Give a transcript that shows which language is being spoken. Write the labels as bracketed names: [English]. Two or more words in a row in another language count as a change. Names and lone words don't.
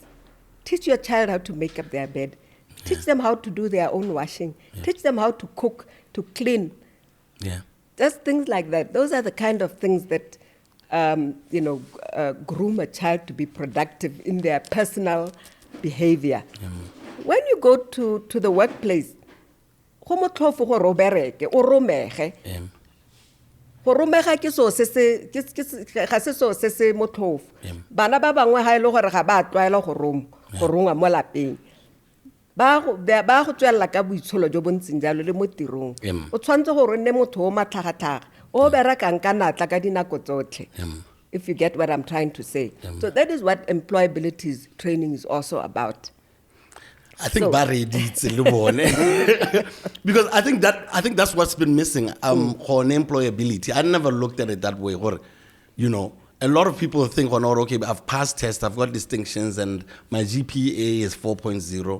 [English] Teach your child how to make up their bed. Teach them how to do their own washing. Teach them how to cook, to clean. Just things like that. Those are the kind of things that, groom a child to be productive in their personal behavior. When you go to the workplace, [Tswana] go motlhofo gore o bereke, o romege. Go romega ke so ga se so se motlhofo. Bana ba bangwe ha ile gore ga ba tlwaela go runga mo lapeng. Ba go tswela ka boitsholo jo bontseng jalo le mo tirong. O tshwantse gore nne motho o matlhagatlhaga o berekang ka natla ka dinako tsotlhe. [English] If you get what I'm trying to say. So that is what employability training is also about. I think because I think that's what's been missing on employability. I never looked at it that way. Or, a lot of people think, okay, I've passed tests, I've got distinctions, and my GPA is 4.0.